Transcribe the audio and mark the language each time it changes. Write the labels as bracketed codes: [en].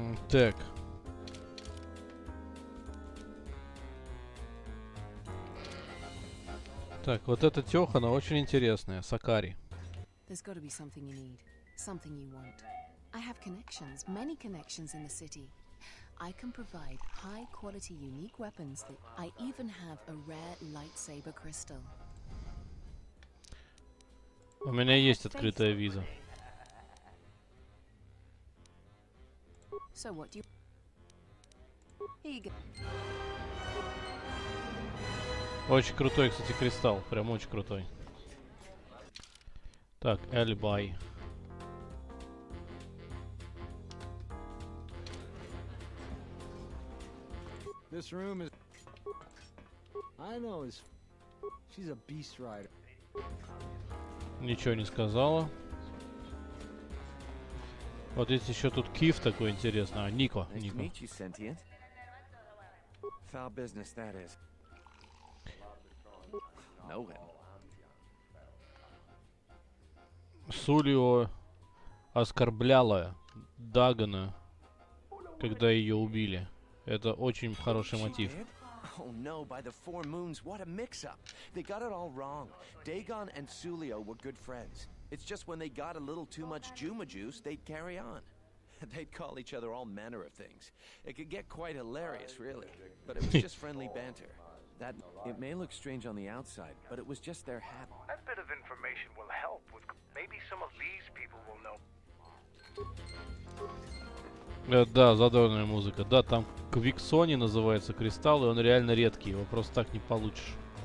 [ru] Так. Так, вот эта тёха, она очень интересная. Сакари. [en] There's got to be something you need, something you want. I have connections, many connections in the city. I can provide high-quality, unique weapons that I even have a rare lightsaber crystal. [ru] У меня есть открытая виза. [en] So what do you... Here you go. [ru] Очень крутой, кстати, кристалл. Прям очень крутой. Так, Эльбай. [en] This room is... I know is... She's a beast rider. [ru] Ничего не сказала. Вот есть еще тут Киф такой интересный. А, Нико. Нико. [en] Foul business, that is. Know him. [ru] Сулио оскорбляла Дагана, когда ее убили. Это очень хороший мотив. [en] Oh no, by the four moons, what a mix-up. They got it all wrong. Dagon and Sulio were good friends. It's just when they got a little too much Juma juice, they'd carry on. They'd call each other all manner of things. It could get quite hilarious, really. But it was just friendly banter. That, it may look strange on the outside, but it was just their habit. That bit of information will help with... Maybe some of these people will know. [ru] Да, задорная музыка. Да, там Квиксони называется кристалл, и он реально редкий, его просто так не получишь.